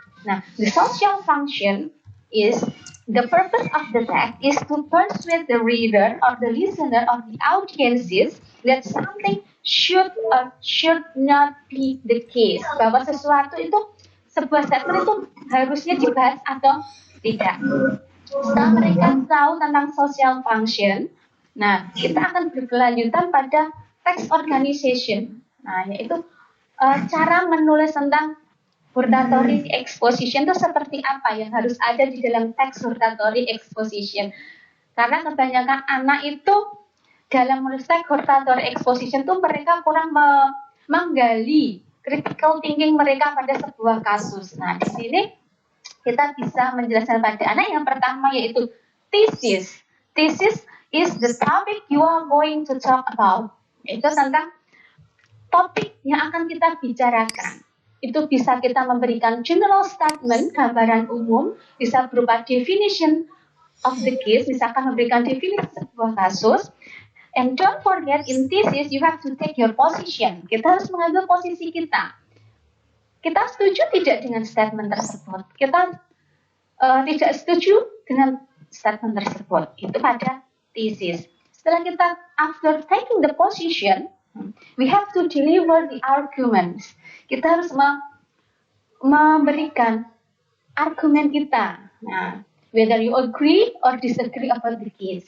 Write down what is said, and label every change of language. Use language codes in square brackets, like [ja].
[en] Nah, the social function is the purpose of the text is to persuade the reader or the listener or the audiences that something should or should not be the case. [id] Bahwa sesuatu itu, sebuah statement itu harusnya dibahas atau tidak. Setelah mereka tahu tentang social function, nah kita akan berkelanjutan pada text organization. Nah, yaitu cara menulis tentang hortatory exposition itu seperti apa yang harus ada di dalam teks hortatory exposition. Karena kebanyakan anak itu dalam menulis teks hortatory exposition itu mereka kurang menggali critical thinking mereka pada sebuah kasus. Nah, di sini kita bisa menjelaskan pada anak yang pertama yaitu thesis. [en] Thesis is the topic you are going to talk about. [id] Itu tentang topik yang akan kita bicarakan. Itu bisa kita memberikan general statement, gambaran umum, bisa berupa [en] definition of the case, [id] misalkan memberikan definisi sebuah kasus. [en] And don't forget, in thesis you have to take your position. [id] Kita harus mengambil posisi kita. Kita setuju tidak dengan statement tersebut? Kita tidak setuju dengan statement tersebut. Itu pada thesis. Setelah kita, [en] after taking the position, we have to deliver the arguments. [id] Kita harus memberikan argumen kita. [en] Nah, whether you agree or disagree about the case.